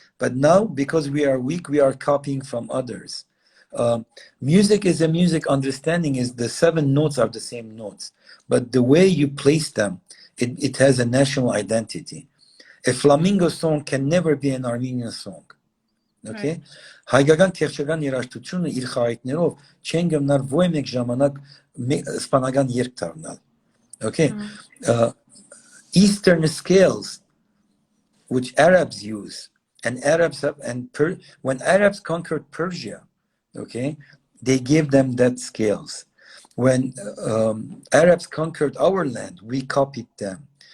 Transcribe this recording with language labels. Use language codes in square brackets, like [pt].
[en] But now, because we are weak, we are copying from others. Music is a music. Understanding is the 7 notes are the same notes. But the way you place them, it has a national identity. A flamingo song can never be an Armenian song. Okay? [hy] Հայկական քերչական երաժշտությունը իր խաղայրներով չեն գնար ոյ մեկ ժամանակ իսպանական երգ դառնալ. [en] Okay? Eastern scales which Arabs use, and when Arabs conquered Persia, okay, they gave them that scales. When Arabs conquered our land, we copied them.